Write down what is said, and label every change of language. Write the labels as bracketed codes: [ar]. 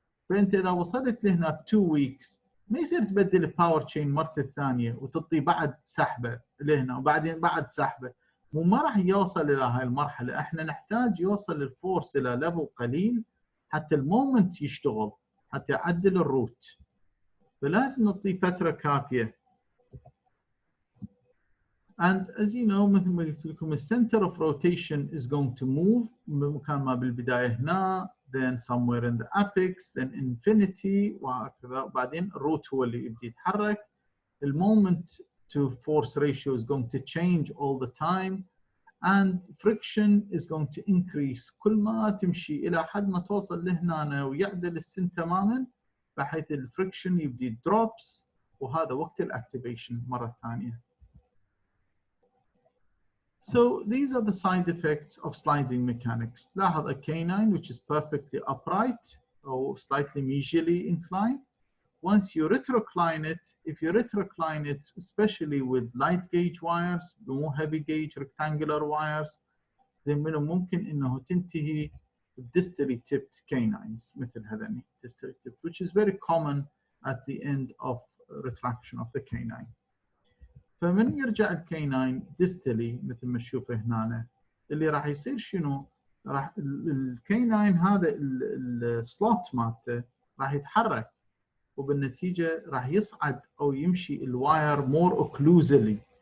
[ar] فانت اذا وصلت لهنا ب 2 weeks ما يصير تبدل الباور تشين مرة الثانيه وتعطي بعد سحبه لهنا وبعدين بعد سحبه، وما راح يوصل الى هاي المرحله. احنا نحتاج يوصل الفورس الى ليفل قليل حتى المومنت يشتغل، حتى يعدل الروت، فلازم نعطيه فتره كافيه. [en] And as you know [ar] مثل ما قلت لكم [en] center of rotation is going to move [ar] مكان ما بالبدايه هنا، [en] then somewhere in the apex, then infinity [ar] وهكذا، بعدين الروت هو اللي يبدي يتحرك. [en] المومنت to force ratio is going to change all the time, and friction is going to increase [ar] كل ما تمشي الى حد ما توصل لهنا ويعدل السن تماما، بحيث الفريكشن يبدي [en] drops، [ar] وهذا وقت الاكتيفيشن مره ثانيه. [en] So these are the side effects of sliding mechanics. لاحظ a canine which is perfectly upright or slightly medially inclined. Once you retrocline it, if you retrocline it, especially with light gauge wires, more heavy gauge rectangular wires, [ar] زي منه ممكن انه تنتهي [en] distally tipped canines [ar] مثل هذني [en] distally tipped, which is very common at the end of retraction of the canine. [ar] فمن يرجع الكيناين ديستلي مثل ما تشوفه هنا، اللي راح يصير شنو؟ راح الكيناين هذا السلوت مالته راح يتحرك، وبالنتيجه راح يصعد او يمشي الواير مور اوكلوزلي،